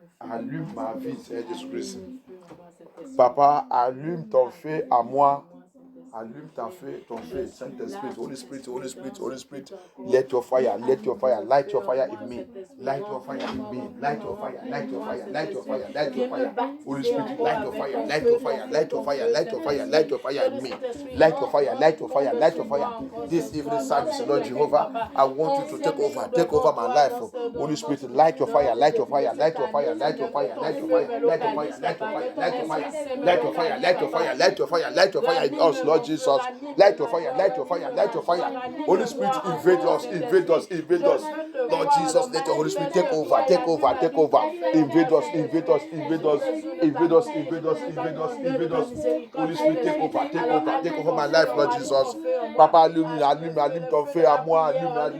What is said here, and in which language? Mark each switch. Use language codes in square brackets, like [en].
[fr] Allume ma vie, Seigneur Jésus-Christ. Papa, allume ton feu à moi. Allume ton feu, Saint-Esprit, [en] Holy Spirit, Holy Spirit, Holy Spirit. Let your fire, light your fire in me. Light your fire in me. Light your fire, light your fire, light your fire, light your fire. Holy Spirit, light your fire, light your fire, light your fire, light your fire, light your fire in me. Light your fire, light your fire, light your fire. This evening service, Lord Jehovah, I want you to take over my life. Holy Spirit, light your fire, light your fire, light your fire, light your fire, light your fire, light your fire, light your fire, light your fire, light your fire, light your fire, light your fire, light your fire in us, Lord Jesus. Light your fire, light your fire, light your fire. Holy Spirit, invade us, invade us, invade us. Lord Jesus, let your Holy Spirit take over, take over, take over. Invade us, invade us, invade us, invade us, invade us, invade us, invade us. Holy Spirit, take over, take over, take over my life, Lord Jesus. [fr] Papa, allume ton feu à moi, allume.